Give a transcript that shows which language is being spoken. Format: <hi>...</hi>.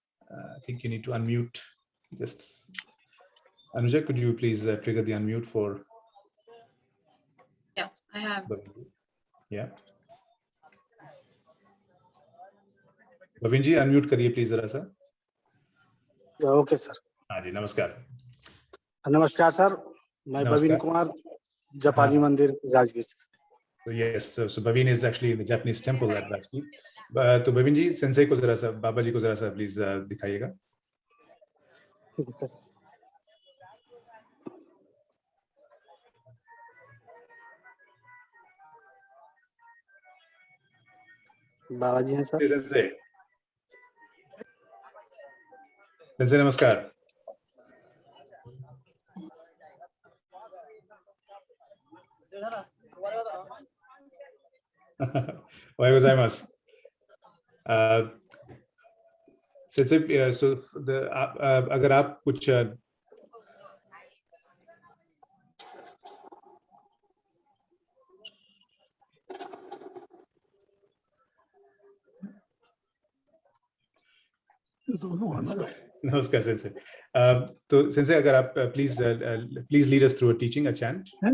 <en>I think you need to unmute. Just Anuja, could you please trigger the unmute for? Yeah, I have. Yeah.</en> <hi>Bhavinji, unmute करिए please जरा सा. Okay sir. हाँ जी, नमस्कार. नमस्कार sir, मैं बविन कुमार, जापानी मंदिर राजगीर से.</hi> <en>So yes, so Bhavin is actually in the Japanese temple at Rajgir.</en> <hi>तो Bhavin जी, sensei को जरा सा, बाबा जी को जरा सा please दिखाइएगा. ठीक है सर. बाबा जी हैं सर.</hi> <ja>Sensei.</ja> <hi>Sensei, नमस्कार.</hi> <ja>Ohayou gozaimasu.</ja> <hi>Sensei, so अगर आप कुछ नमस्कार सेंसे. तो सेंसे अगर आप</hi> <en>please lead us through a teaching, a chant.</en>